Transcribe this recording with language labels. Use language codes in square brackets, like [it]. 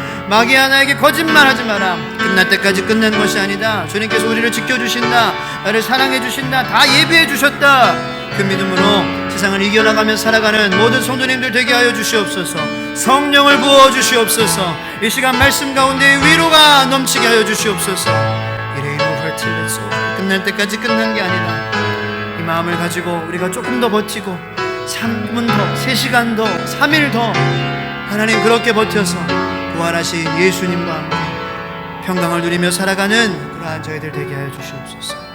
[ko] 마귀 하나에게 거짓말하지 마라. 끝날 때까지 끝난 것이 아니다. 주님께서 우리를 지켜주신다, 나를 사랑해주신다, 다 예비해주셨다. 그 믿음으로 세상을 이겨나가며 살아가는 모든 성도님들 되게 하여 주시옵소서. 성령을 부어주시옵소서. 이 시간 말씀 가운데 위로가 넘치게 하여 주시옵소서. [en] It ain't over till it's over. [ko] 끝날 때까지 끝난 게 아니다. 이 마음을 가지고 우리가 조금 더 버티고 3분 더, 3시간 더, 3일 더, 하나님 그렇게 버텨서 부활하신 예수님과 함께 평강을 누리며 살아가는 그러한 저희들 되게 하여 주시옵소서.